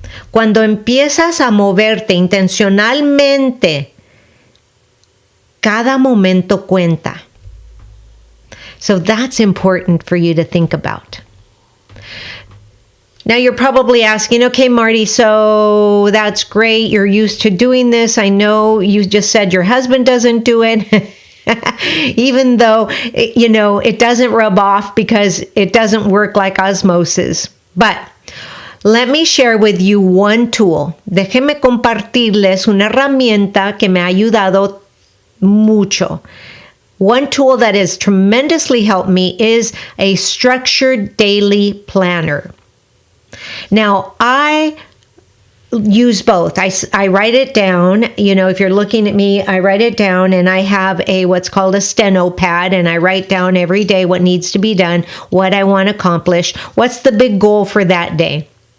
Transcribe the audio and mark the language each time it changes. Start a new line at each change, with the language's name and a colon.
Spanish: Cuando empiezas a moverte intencionalmente, cada momento cuenta.
English: So that's important for you to think about. Now you're probably asking, okay, Marti, so that's great. You're used to doing this. I know you just said your husband doesn't do it. Even though, it doesn't rub off because it doesn't work like osmosis. But let me share with you one tool.
Spanish: Déjenme compartirles una herramienta que me ha ayudado mucho.
English: One tool that has tremendously helped me is a structured daily planner. Now, I use both. I write it down. You know, if you're looking at me, I write it down, and I have what's called a steno pad, and I write down every day what needs to be done, what I want to accomplish, what's the big goal for that day.